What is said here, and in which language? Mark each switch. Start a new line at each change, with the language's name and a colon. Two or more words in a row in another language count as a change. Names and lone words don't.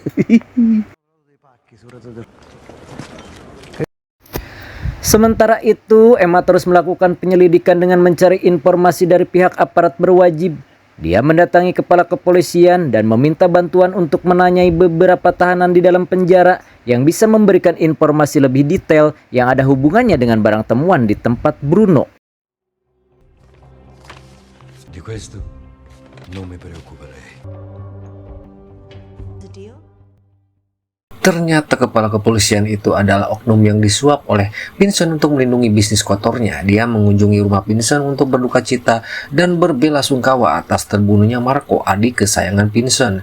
Indonesian: Sementara itu, Emma terus melakukan penyelidikan dengan mencari informasi dari pihak aparat berwajib. Dia mendatangi kepala kepolisian dan meminta bantuan untuk menanyai beberapa tahanan di dalam penjara yang bisa memberikan informasi lebih detail yang ada hubungannya dengan barang temuan di tempat Bruno.
Italian: Di questo non mi preoccuperei.
Indonesian: Ternyata kepala kepolisian itu adalah oknum yang disuap oleh Vincent untuk melindungi bisnis kotornya. Dia mengunjungi rumah Vincent untuk berduka cita dan berbelasungkawa atas terbunuhnya Marco, adik kesayangan Vincent.